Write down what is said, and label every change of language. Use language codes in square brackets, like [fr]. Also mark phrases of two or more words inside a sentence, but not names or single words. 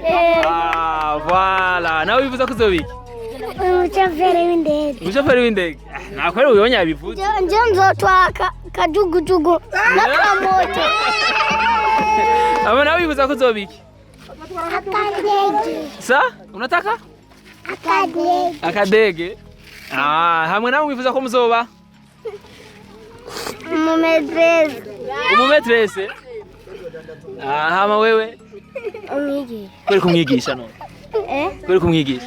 [rn] Voilà. Nawe wifuza kuzobika? Umushoferi w'indege. Umushoferi w'indege? Nakwere uyonye yabivuze. Njyewe nzotwara kajugujugu n'akamoto. Aba nawe wifuza kuzobika? Akadege. [sw] Sa? Unataka? [rn] Akadege. Akadege? Hamwe nawe wifuza ko muzoba? Umumetrese. Umumetrese? Hama wewe? Umwigisha. Kweri kumwigisha none? Kweri kumwigisha?